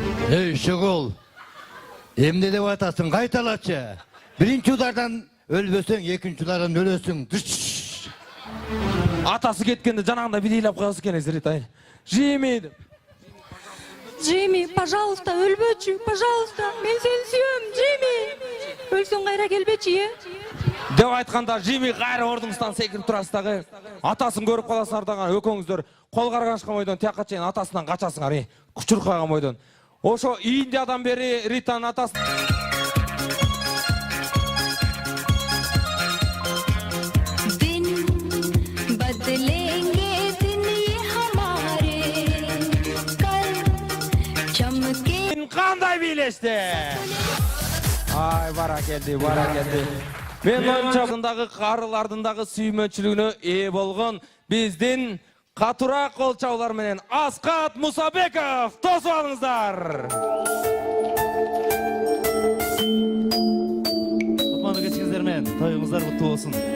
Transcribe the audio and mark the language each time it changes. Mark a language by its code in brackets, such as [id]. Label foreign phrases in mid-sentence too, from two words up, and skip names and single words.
[ky] Эй шогол. Эмне деп атасың, кайталачы. Биринчи улардан өлбөсөң, экинчи улардан өлөсүң. Атасы кеткенде жанагында бийлеп коёсуз экен Ритай. Жими деп. Джимми, пожалуйста, өлбөчү, пожалуйста. Мен сени сүйөм, Джимми. Өлсөң кайра келбечи, Деп айтканда Жими кайра ордуңуздан секирип турасыз дагы. Атасын көрүп каласыңар дагы, экөөңүздөр кол каргашкан бойдон тияка чейин атасынан качасыңар, кучуркаган бойдон. Ошо Индиядан бери Ританын атасы [hi] दिन बदलेंगे दिन ये हमारे कल चमके [ky] кандай бийлешти? Ай, бара келди. Мен оюнчагындагы карылардын дагы сүймөчүлүгүнө ээ болгон биздин катуураак кол чабуулар менен Аскат Мусабеков тосуп алыңыздар. Кутмандуу кечиңиздер менен тоюңуздар куттуу болсун.